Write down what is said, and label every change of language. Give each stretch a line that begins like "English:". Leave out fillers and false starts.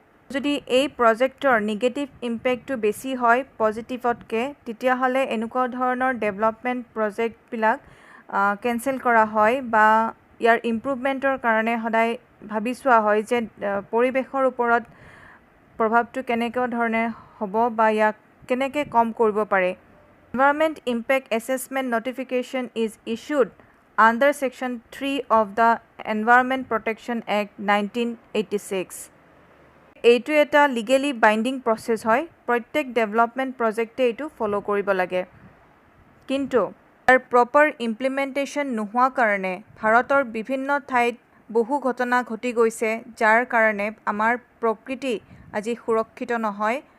Assamese: যদি এই প্ৰজেক্টৰ নিগেটিভ ইম্পেক্টটো বেছি হয় পজিটিভতকৈ তেতিয়াহ'লে এনেকুৱা ধৰণৰ ডেভেলপমেণ্ট প্ৰজেক্টবিলাক কেঞ্চেল কৰা হয় বা ইয়াৰ ইম্প্ৰুভমেণ্টৰ কাৰণে সদায় ভাবি চোৱা হয় যে পৰিৱেশৰ ওপৰত প্ৰভাৱটো কেনেকুৱা ধৰণে হ'ব বা ইয়াক কেনেকৈ কম কৰিব পাৰে।
English: Environment Impact Assessment Notification is issued under Section 3 of the Environment Protection Act 1986.
Assamese: এইটো এটা লিগেলি বাইণ্ডিং প্ৰচেছ হয়, প্ৰত্যেক ডেভেলপমেণ্ট প্ৰজেক্টে এইটো ফ'ল' কৰিব লাগে। কিন্তু তাৰ প্ৰপাৰ ইমপ্লিমেণ্টেশ্যন নোহোৱাৰ কাৰণে ভাৰতৰ বিভিন্ন ঠাইত বহু ঘটনা ঘটি গৈছে যাৰ কাৰণে আমাৰ প্ৰকৃতি আজি সুৰক্ষিত নহয়।